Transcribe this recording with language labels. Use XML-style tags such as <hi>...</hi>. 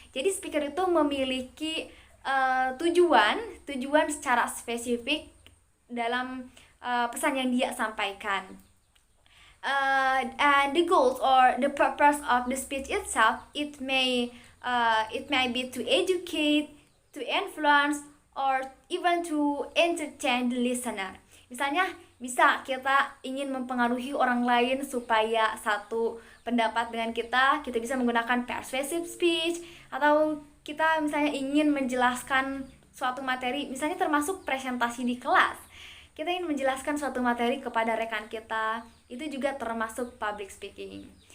<id>Jadi speaker itu memiliki tujuan secara spesifik dalam pesan yang dia sampaikan.</id> <en>And the goals or the purpose of the speech itself, it may be to educate, to influence, or even to entertain the listener.</en> <id>Misalnya, bisa kita ingin mempengaruhi orang lain supaya satu pendapat dengan kita bisa menggunakan persuasive speech, atau kita misalnya ingin menjelaskan suatu materi, misalnya termasuk presentasi di kelas. Kita ingin menjelaskan suatu materi kepada rekan kita, itu juga termasuk public speaking.</id>